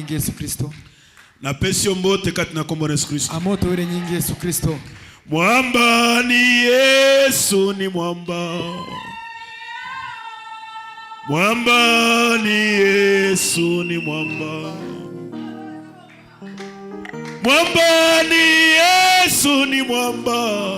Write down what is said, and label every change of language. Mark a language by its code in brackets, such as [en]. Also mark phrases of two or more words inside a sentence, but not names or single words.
[ln] nyingi Yesu Kristo. Na pesio mbote katina kombo na Yesu Kristo. Amoto wele nyingi Yesu Kristo. [sw] Mwamba ni Yesu ni mwamba. Mwamba ni Yesu ni mwamba. Mwamba ni Yesu ni mwamba.